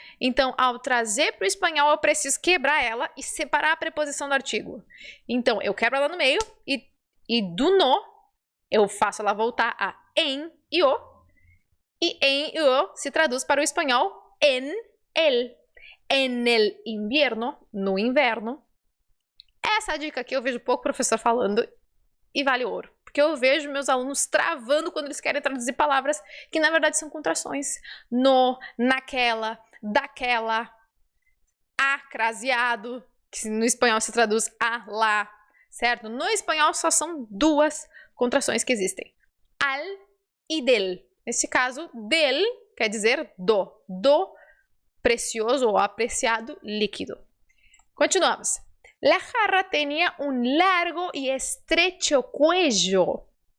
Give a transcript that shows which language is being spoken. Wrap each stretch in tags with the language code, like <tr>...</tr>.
<pt>Então, ao trazer para o espanhol, eu preciso quebrar ela e separar a preposição do artigo. Então, eu quebro ela no meio e do no, eu faço ela voltar a em e o. E em e o se traduz para o espanhol en el.</pt> <es>En el invierno,</es> <pt>no inverno. Essa dica aqui eu vejo pouco professor falando e vale ouro. Porque eu vejo meus alunos travando quando eles querem traduzir palavras que na verdade são contrações. No, naquela, daquela, acraseado, que no espanhol se traduz a lá, certo? No espanhol só são duas contrações que existem. Al e del. Nesse caso, del quer dizer do precioso ou apreciado líquido. Continuamos.</pt> <es>La jarra tenía un largo y estrecho cuello.</es>